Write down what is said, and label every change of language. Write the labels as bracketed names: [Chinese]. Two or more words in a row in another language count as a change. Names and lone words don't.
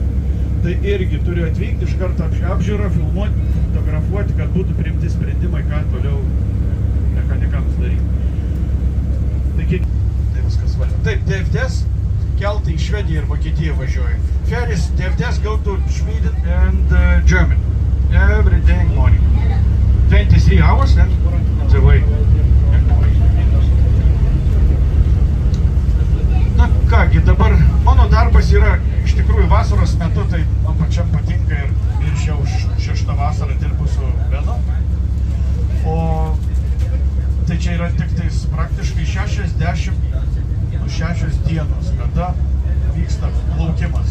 [Lithuanian] Tai irgi turiu atvykti iš karto apžiūrą, filmuoti, fotografuoti, kad būtų priimti sprendimai, ką toliau mechanikams daryti. Taigi, tai viskas valia. Taip, DFDS keltai į Švediją ir Vokietiją važiuoja. [English] Ferries, DFDS go to Sweden and Germany every day morning. 23 hours and the way. [Lithuanian] Na kągi, dabar mano darbas yra iš tikrųjų vasaros metu, tai man pačiam patinka ir šiau 6 vasarą dirbu su Benu. O tai čia yra tik tais praktiškai 6 dienos, kada vyksta plaukimas.